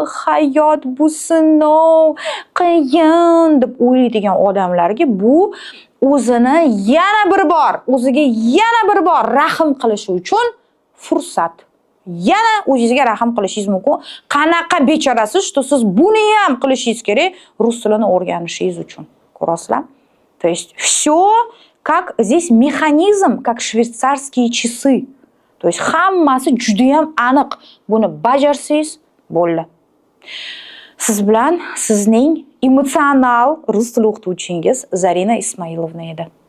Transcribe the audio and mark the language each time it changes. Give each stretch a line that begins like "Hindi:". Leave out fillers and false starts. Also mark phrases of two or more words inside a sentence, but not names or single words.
Uzbek: Hayot bu sinov, qiyin" deb o'ylaydigan odamlarga bu o'zini o'ziga yana bir bor rahm qilishi uchun fursat. Yana o'zingizga rahm qilishingiz mumkin. Qanaqa bechorasiz, что siz buni ham qilishingiz kerak rus tilini o'rganishingiz uchun. Ko'rasizlar?
Russian: То есть всё как здесь mexanizm, как швейцарские часы. То есть
Uzbek: hammasi juda ham aniq. Buni bajarsangiz bo'ldi. Siz bilan sizning emotsional rus tili o'qituvchingiz Zarina Ismoilovna edi.